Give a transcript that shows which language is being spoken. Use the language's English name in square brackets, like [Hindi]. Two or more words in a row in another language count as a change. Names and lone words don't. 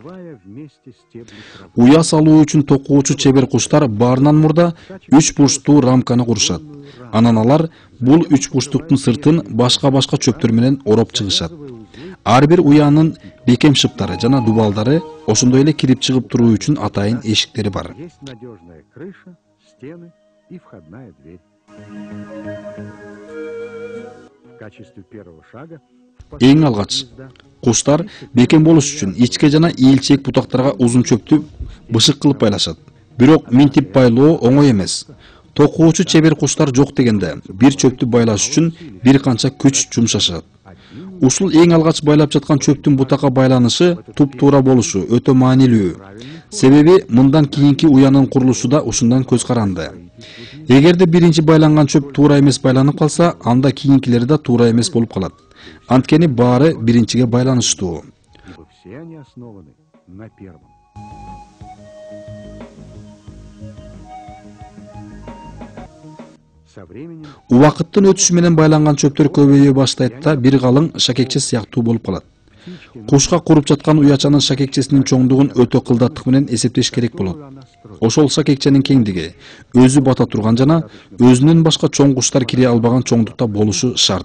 [Kyrgyz] Уя салуу үчүн токуучу чебер куштар баарынан мурда 3 бурчтуу рамканы курушат. Анан алар бул 3 бурчтуктун сыртын башка чөптөр менен ороп чыгышат. Ар бир уянын бекем шыптары жана дубалдары ошондой эле кирип чыгып туруу үчүн атайын эшиктери бар. [Russian] И входная дверь. В качестве первого шага [Kyrgyz] Эң алгач, куштар бекем болуш үчүн ичке жана ийилчээк бутактарга узун чөптү бышык кылып байлашат. Бирок минтип байлоо оңой эмес. Токуучу чебер куштар жок дегенде бир чөптү байлаш үчүн бир канча күч жумшашат. Ушул эң алгач байлап жаткан чөптүн бутакка байланышы туп-туура болушу өтө маанилүү. Себеби мындан кийинки уянын курулушу да ушундан көз каранды. Эгерде биринчи байланган чөп туура эмес байланып калса, анда кийинкилери да туура эмес болуп калат. Анткени баары биринчиге байланыштуу. [Russian] все они основаны на первом. Со временем [Kyrgyz] Убакыттын өтүшү менен байланган чөптөр көбөйө баштайт да бир калың шакекче сыяктуу болуп калат. Кушка куруп жаткан уячанын шакекчесинин чоңдугун өтө кылдаттык менен эсептеш керек болот. Ошол шакекченин кеңдиги өзү бата турган жана өзүнөн башка чоң куштар кире албаган чоңдукта болушу шарт.